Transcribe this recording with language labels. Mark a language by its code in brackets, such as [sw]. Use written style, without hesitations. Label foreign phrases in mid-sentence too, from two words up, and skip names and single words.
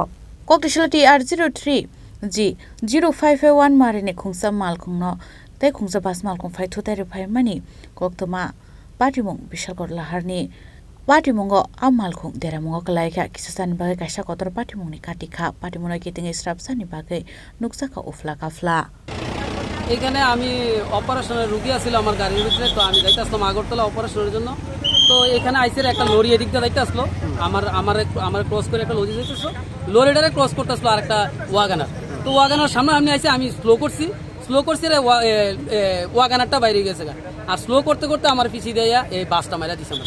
[trp] koktishala TR03G0551 marini khungsa mal khungno te khungsa bas mal khung phai to tero phai mani koktoma party mong bishal gor lahar ni party mongo amal khung dera mongo kalai kha kisasan bagai kaisa kotor party mong ni katikha party mona kiting strap sani bagai nuksa ka ufla kafla [bn] এখানে আমি অপারেশনের রোগী আছিল আমার গাড়ির ভিতরে তো আমি যাইতে আসলাম আগরতলা অপারেশনের জন্য তো এখানে আইসের একটা লরি এদিক দিয়ে যাইতে আসলো আমার ক্রস করে একটা লরি যাইতেছিল লরিটারে ক্রস করতে আসলো আর একটা ওয়াগানার তো ওয়াগানার সামনে আমি আইসি আমি স্লো করছি ওয়াগানারটা বাইরে গেছে আর স্লো করতে করতে আমার পিছিয়ে দেয়া এই বাসটা মারা দিছে আমার।